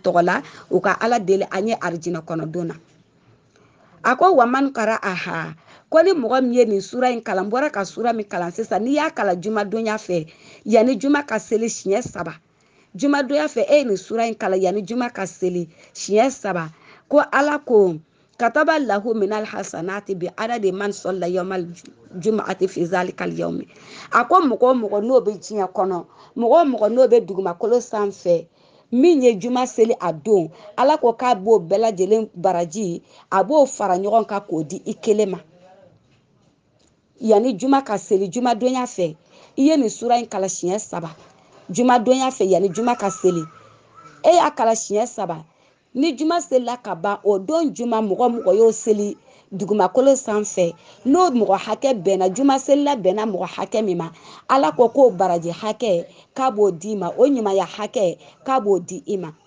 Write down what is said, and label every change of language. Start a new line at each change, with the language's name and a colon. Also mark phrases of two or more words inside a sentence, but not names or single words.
Bambara: tɔgɔ la u ka ala deli an ye arijinɛ kɔnɔ don na a ko
Arabic: ومن قرأها
Bambara: ko ni mɔgɔ min ye nin sura in kalan bɔra ka sura min kalan sisan n'i y'a kalan jumadonya fɛ yanni juma ka seli siɲɛ 3 jumadonya fɛ e ye nin sura in kalan yanni juma ka seli siɲɛ 3 ko ala ko
Arabic: كتب له من الحسنات بعدد من صلى يوم الجمعة في ذلك اليوم
Bambara: a ko mɔgɔ mɔgɔ n'o bɛ diɲɛ kɔnɔ mɔgɔ mɔgɔ n'o bɛ dugumakolo sanfɛ min ye juma seli a don ala ko k'a b'o bɛɛ lajɛlen baraji a b'o fara ɲɔgɔn kan k'o di i kelen ma yanni juma ka seli jumadonya fɛ i ye nin sura in kalan siɲɛ 3 jumadonya fɛ yanni juma ka seli e y'a kalan siɲɛ 3 ni juma selila ka ban o don juma mɔgɔ y'o seli dugumakolo sanfɛ n'o mɔgɔ hakɛ bɛnna juma selila bɛnna mɔgɔ hakɛ min ma ala ko k'o baraji hakɛ k'a b'o d'i ma o ɲumanya hakɛ k'a b'o di i ma